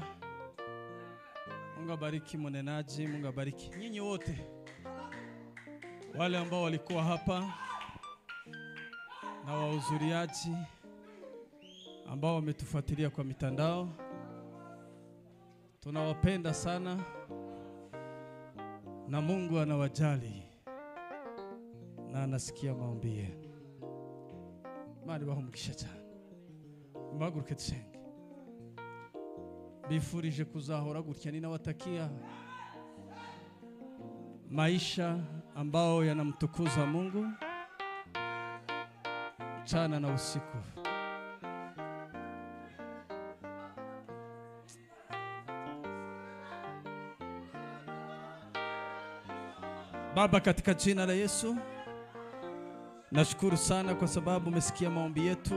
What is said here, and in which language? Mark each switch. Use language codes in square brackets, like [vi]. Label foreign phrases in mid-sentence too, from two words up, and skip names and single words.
[sw] Mungu abariki mnenaji, Mungu abariki nyinyi wote wale ambao walikuwa hapa na wahudhuriaji ambao wametufuatilia kwa mitandao. Tunawapenda sana na Mungu anawajali na anasikia maombi yenu. [rw] Mari bahumukisha cyane. Muhaguruke dusenge. Bifurije kuzahora gutya ni [sw] nawatakia maisha ambao yanamtukuza Mungu mchana na usiku. Baba, katika jina la Yesu, nashukuru sana kwa sababu umesikia maombi yetu.